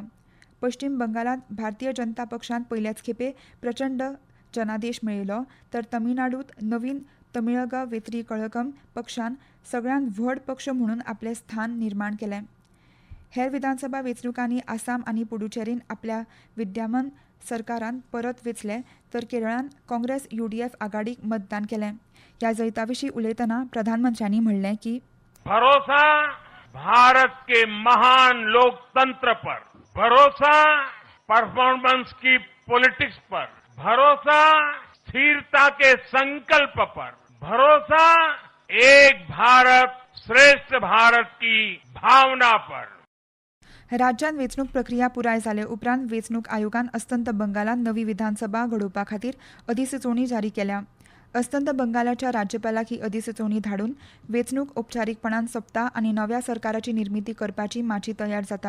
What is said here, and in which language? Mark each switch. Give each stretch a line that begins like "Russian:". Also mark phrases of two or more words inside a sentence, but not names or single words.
Konkani: पश्चिम बंगालांत भारतीय जनता पक्षान पयल्याच खेपे प्रचंड जनादेश मेळयलो तर तमिळनाडूंत नवीन तमिळग वेत्री कळघम पक्षान सगळ्यांत व्हड पक्ष म्हणून आपलें स्थान निर्माण केलें. हेर विधानसभा वेंचणुकांनी आसाम आनी पुडुचेरीन आपल्या विद्यमान सरकारान परत वेंचले तर केरळान काँग्रेस UDF आघाडीक मतदान केलें. ह्या जैताविशीं उलयतना प्रधानमंत्र्यांनी म्हणलें की
Hindi: भरोसा भारत के महान लोकतंत्र पर, भरोसा परफॉर्मेंस की पॉलिटिक्स पर, भरोसा स्थिरता के संकल्प पर, भरोसा एक भारत श्रेष्ठ भारत की भावना पर.
Konkani: राज्यात वेंचणूक प्रक्रिया पुराय जाले उपरांत वेंचणूक आयोगान अस्तंत बंगालात नवी विधानसभा घडोवपा खातीर अधिसुचोवणी जारी केल्या. अस्तंत बंगालाच्या राज्यपालाक ही अधिसुचोवणी धाडून वेंचणूक औपचारीकपणान सोंपता आनी नव्या सरकाराची निर्मिती करपाची माची तयार जाता.